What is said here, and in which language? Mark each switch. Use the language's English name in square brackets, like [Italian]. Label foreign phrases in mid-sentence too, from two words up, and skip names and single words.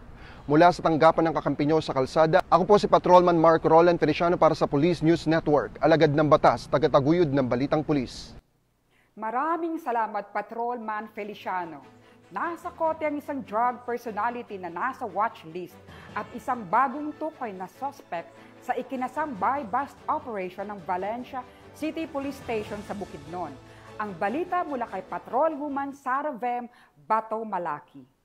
[Filipino] Mula sa tanggapan ng kakampi nyo sa kalsada, ako po si Patrolman Mark Roland Feliciano para sa Police News Network, alagad ng batas, tagataguyod ng Balitang Pulis. Maraming salamat, Patrolman Feliciano. Nasa kote ang isang [English] drug personality [Filipino] na nasa [English] watch list [Filipino] at isang bagong tukoy na suspect sa ikinasambay [English] bust operation [Filipino] ng Valencia City Police Station sa Bukidnon. Ang balita mula kay Patrolwoman Sara Vem Bato Malaki.